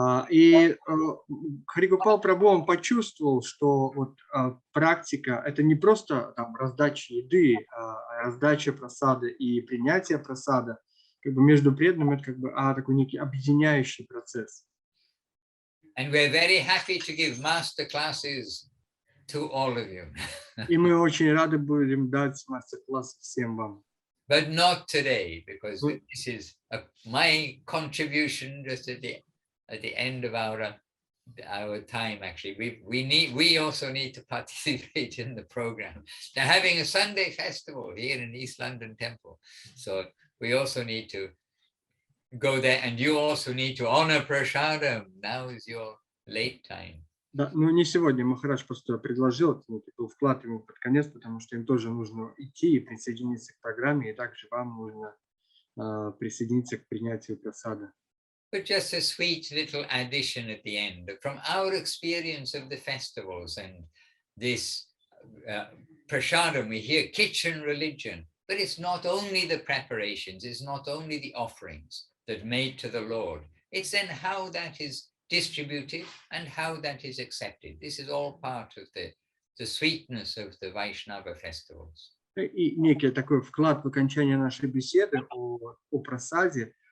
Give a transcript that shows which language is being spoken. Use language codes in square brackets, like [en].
[ru] И Харигопал Прабху, он почувствовал, что вот практика – это не просто там раздача еды, а раздача прасада и принятие прасада, как бы между преданными, это как бы такой некий объединяющий процесс. [en] And we're very happy to give master classes to all of you. [ru] И мы очень рады будем дать мастер-класс всем вам. [en] But not today, because this is my contribution just at the end of our time. Actually, we also need to participate in the program. They're having a Sunday festival here in East London Temple, so we also need to go there, and you also need to honor prasadam. Now is your late time. [ru] Да, ну не сегодня. Махарадж просто предложил, это был вклад ему под конец, потому что им тоже нужно идти и присоединиться к программе, и также вам нужно присоединиться к принятию прасада. [en] But just a sweet little addition at the end. From our experience of the festivals and this prasadam, we hear kitchen religion, but it's not only the preparations, it's not only the offerings that made to the Lord. It's then how that is distributed and how that is accepted. This is all part of the sweetness of the Vaishnava festivals. [ru] И некий такой вклад в окончание нашей беседы о прасаде,